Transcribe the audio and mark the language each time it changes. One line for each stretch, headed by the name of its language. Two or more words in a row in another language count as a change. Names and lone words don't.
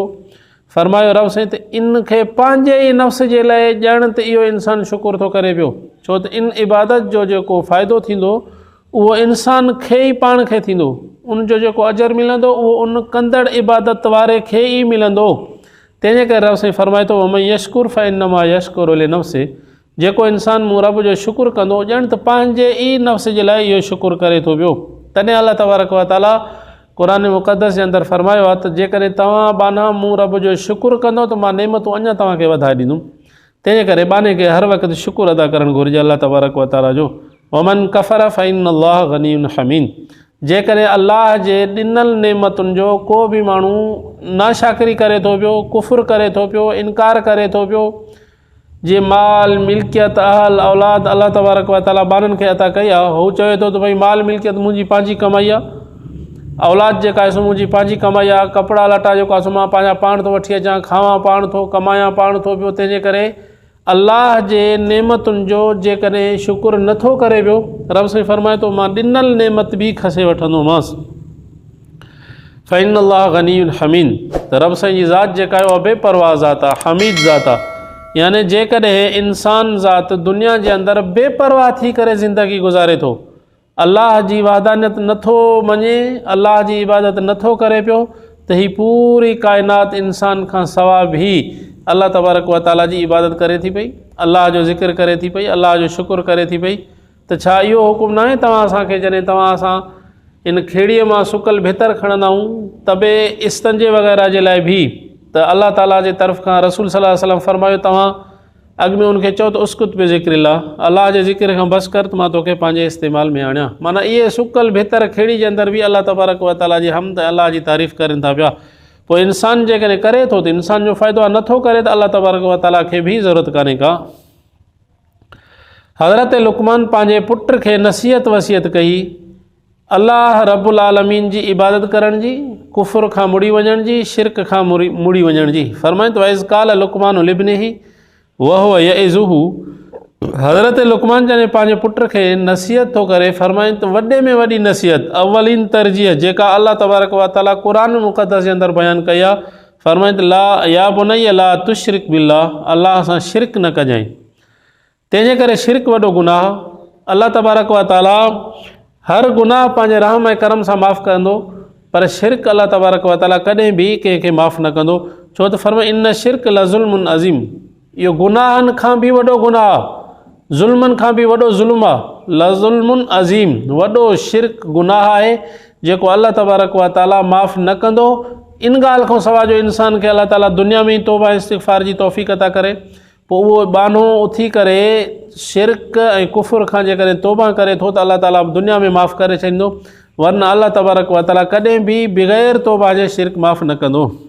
Sindhi: फ़रमायो रब साईं त इन खे पंहिंजे ई नफ़्स जे लाइ ॼण त इहो इंसान शुकुर थो करे पियो, छो त इन इबादत जो जेको फ़ाइदो थींदो उहो इंसान खे ई पाण खे थींदो, उनजो जेको अजर मिलंदो उहो उन कंदड़ इबादत वारे खे ई मिलंदो। तंहिंजे करे रब साईं फ़रमाए थो
Arabic: ومن يشكر فإنما يشكر لنفسه,
Sindhi: जेको इंसान मूं रब जो शुकुर कंदो ॼण त पंहिंजे ई नफ़्स जे लाइ इहो शुकुर करे थो पियो। तॾहिं अल्लाह तबारक व तआला क़ुरान मुक़दस जे अंदरि फ़रमायो आहे त जेकॾहिं तव्हां बाना मूं रब जो शुकुर कंदो त मां नेमतूं अञा तव्हांखे वधाए ॾींदुमि। तंहिंजे करे बाने खे हर वक़्तु शुकुर अदा करणु घुरिजे अल्लाह तबारक व तआला जो।
Arabic: ومن كفر فإن الله غني حميد,
Sindhi: जेकॾहिं अल्लाह जे ॾिनल नेमतुनि जो को बि माण्हू नाशाकरी करे थो पियो, कुफ़ुर करे थो पियो, इनकार करे थो पियो, जे माल मिल्कियत अहल औलाद अल्लाह तबारक व तआला बाननि खे अता कई आहे, हू चवे थो त भई माल मिल्कियत मुंहिंजी पंहिंजी कमाई आहे, औलाद जेका आहे सो मुंहिंजी पंहिंजी कमाई आहे, कपिड़ा लटा जेको आहे सो मां पंहिंजा पाण थो वठी अचां, खावां पाण थो, कमायां पाण थो पियो। तंहिंजे करे अल्लाह जे नेमतुनि जो जेकॾहिं शुकुर नथो करे पियो, रब साईं फ़रमाए थो मां ॾिनल नेमत बि खसे वठंदोमांसि।
Arabic: فإن الله غني حميد,
Sindhi: त रब साईं जी ज़ात जेका आहे उहा बेपरवाह ज़ात आहे, हमीद ज़ात आहे। यानी जेकॾहिं इंसान ज़ात दुनिया जे अंदरि बेपरवाह थी करे ज़िंदगी गुज़ारे थो, अल्लाह जी वहदानियत नथो मञे, अल्लाह जी इबादत नथो करे पियो, त ही पूरी काइनात इंसान खां सवा बि अल्लाह तबारक व तआला जी इबादत करे थी पई, अल्लाह जो ज़िक्र करे थी पई, अल्लाह जो शुकुर करे थी पई। त छा इहो हुकुम न आहे तव्हां असांखे जॾहिं तव्हां असां इन खेड़ीअ मां सुकल भितर खणंदा आहियूं तबे इस्तंजे वग़ैरह जे लाइ बि त अल्लाह ताला जे तरफ़ खां रसूल
Arabic: صلى الله عليه وسلم
Sindhi: फ़रमायो तव्हां अॻु में उनखे चओ त
Arabic: اسكت بذكر الله,
Sindhi: अल्लाह जे ज़िक्र खां बसि कर त मां तोखे पंहिंजे इस्तेमाल में आणियां। माना इहे सुकल भितर खेड़ी जे अंदरि बि अल्लाह तबारक व तआला जी हमद अल्लाह जी तारीफ़ करनि था पिया। पोइ इंसान जेकॾहिं करे थो त इंसान जो फ़ाइदो आहे, नथो करे त अल्लाह तबारक व तआला खे बि ज़रूरत कान्हे का। हज़रत लुकमान पंहिंजे पुट खे नसीहत वसियत कई अल्लाह रब्बुल आलमीन जी इबादत करण जी, कुफ़ुर खां मुड़ी वञण जी, शिरक खां मुड़ी वञण जी। फ़रमाए तो
Arabic: وإذ قال لقمان لابنه وهو يعظه,
Sindhi: हज़रत लुकमान जॾहिं पंहिंजे पुट खे नसीहत थो करे फ़रमाए त वॾे में वॾी नसीहत, अवलीन तरजीह जेका अल्लाह तबारक व तआला क़ुरान मुक़दस जे अंदरि बयानु कई आहे, फ़रमाए त
Arabic: لا يا بني لا تشرك بالله,
Sindhi: अल्लाह सां शिरक न कजांइ। तंहिंजे करे शिरक वॾो गुनाह, अल्लाह तबारक व तआला हर गुनाह पंहिंजे रहम ऐं करम सां माफ़ कंदो, पर शिरक अल्लाह तबारक व तआला कॾहिं बि कंहिंखे माफ़ न कंदो, छो त फ़रमाए
Arabic: إن الشرك لظلم عظيم,
Sindhi: इहो गुनाहनि खां बि वॾो गुनाह, ज़ुल्मनि खां बि वॾो ज़ुल्म आहे,
Arabic: لظلم عظيم,
Sindhi: वॾो शिरक गुनाह आहे जेको अल्लाह तबारक व तआला माफ़ न कंदो। इन ॻाल्हि खां सवाइ जो इंसान खे अल्लाह ताला दुनिया में ई तौबा इस्तिग़फ़ार जी तौफ़ीक़ अता करे, पोइ उहो बानो उथी करे शिरक ऐं कुफुर खां जेकॾहिं तौबा करे थो त अलाह ताला दुनिया में माफ़ु करे छॾींदो, वरना अलाह तबारक व ताला कॾहिं बि बग़ैर तौबा जे शिरक माफ़ु न कंदो।